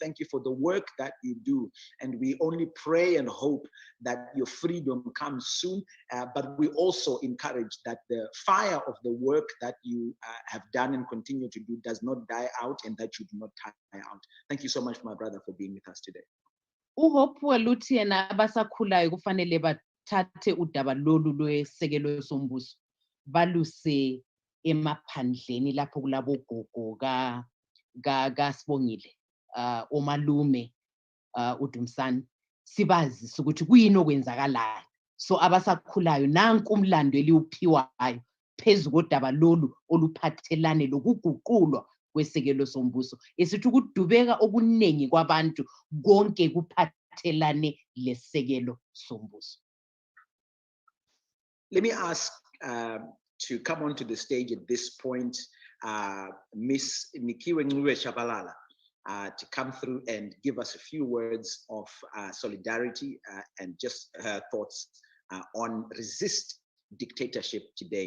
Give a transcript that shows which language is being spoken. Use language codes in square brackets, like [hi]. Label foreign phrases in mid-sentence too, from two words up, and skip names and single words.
[en] Thank you for the work that you do. And we only pray and hope that your freedom comes soon. But we also encourage that the fire of the work that you have done and continue to do does not die out, and that you do not die out. Thank you so much, my brother, for being with us today. [nd] Uhopewell uthi yena abasakhulayo kufanele bathathe udaba lolu lwesekelo sombuso baluse emaphandleni lapho kulabo gogo kaSibongile omalume uDumsane, sibazise ukuthi kuyini okwenzakalayo. So abasakhulayo nanku umlando eliwuphiwayo phezu kodaba lolu oluphathelane lokuguqulwa kwesekelo sombuso. Esithi ukudubeka okuningi kwabantu konke kuphathelane lesekelo sombuso. [en] Let me ask to come onto the stage at this point, Miss Nikiwe Chabalala, to come through and give us a few words of solidarity and just her thoughts on resist dictatorship today.